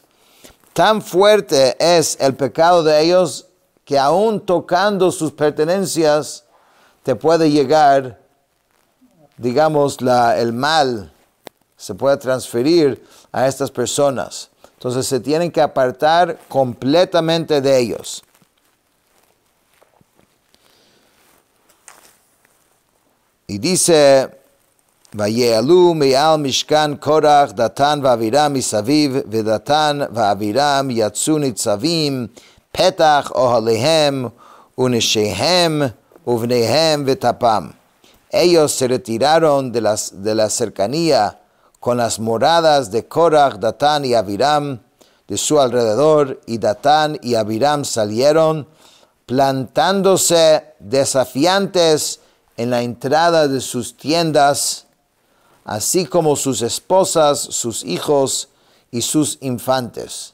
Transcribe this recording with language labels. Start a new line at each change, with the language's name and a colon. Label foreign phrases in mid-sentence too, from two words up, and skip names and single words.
Spanish: Tan fuerte es el pecado de ellos que aún tocando sus pertenencias te puede llegar, digamos, el mal se puede transferir a estas personas. Entonces se tienen que apartar completamente de ellos. Y dice,
Hebrew: ויעלו מעל משכן קרח, דתן ואבירם מסביב, ודתן ואבירם יצאו נצבים, פתח אהליהם, ונשיהם, ובניהם וטפם.
Spanish: Ellos se retiraron de la cercanía con las moradas de Korach, Datán y Aviram de su alrededor, y Datán y Aviram salieron plantándose desafiantes en la entrada de sus tiendas, así como sus esposas, sus hijos y sus infantes.